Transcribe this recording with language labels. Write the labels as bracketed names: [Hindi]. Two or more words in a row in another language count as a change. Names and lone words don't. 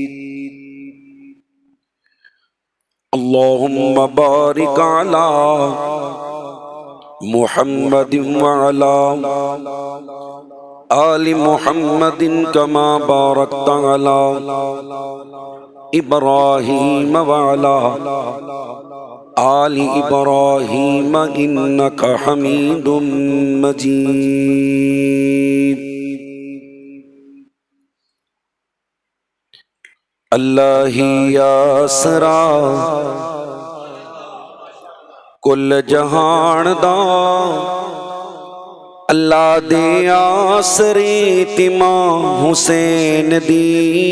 [Arabic] اللهم بارك على محمد وعلى آل محمد كما باركت على إبراهيم وعلى آل إبراهيم إنك حميد مجيد۔ [Punjabi] اللہ یاسرا کل جہان دا اللہ دے آسری تمام حسین دی